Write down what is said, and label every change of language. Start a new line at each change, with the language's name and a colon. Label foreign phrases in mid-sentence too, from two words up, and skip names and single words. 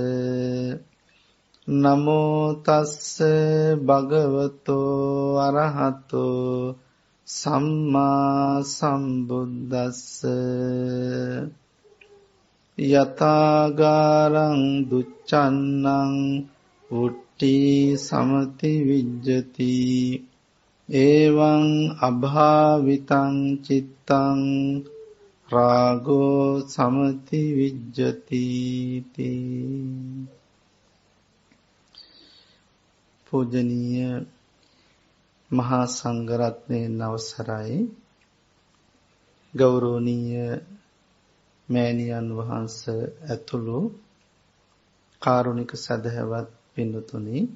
Pali: නමෝ තස්ස භගවතෝ අරහතෝ සම්මා සම්බුද්දස්ස යතාගාරං දුච්චන්නං උට්ටි සමති විජ්ජති එවං අභාවිතං චිත්තං රාගෝ සමති විජ්ජති
Sinhala: පූජනීය මහා සංඝරත්නයන් අවසරයි ගෞරවනීය මෑණියන් වහන්සේ ඇතුළු කාරුණික සදහවත් පින්වතුනි